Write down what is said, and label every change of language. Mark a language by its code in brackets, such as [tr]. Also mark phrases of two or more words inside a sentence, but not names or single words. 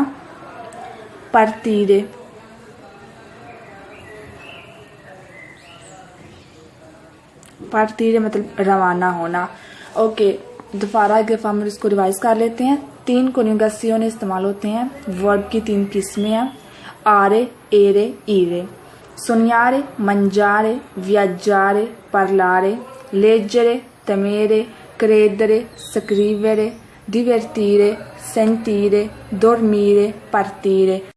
[it] partire partire [ur] مطلب روانہ ہونا، اوکے. دوبارہ ایک دفعہ ہم اس کو ریوائز کر لیتے ہیں۔ 3 کنجوگیشن استعمال ہوتے ہیں. ورب کی 3 قسمیں ہیں, [it] are, ere, ire. suonare, mangiare, viaggiare, parlare, leggere, temere, credere, scrivere, divertire, sentire, dormire, partire।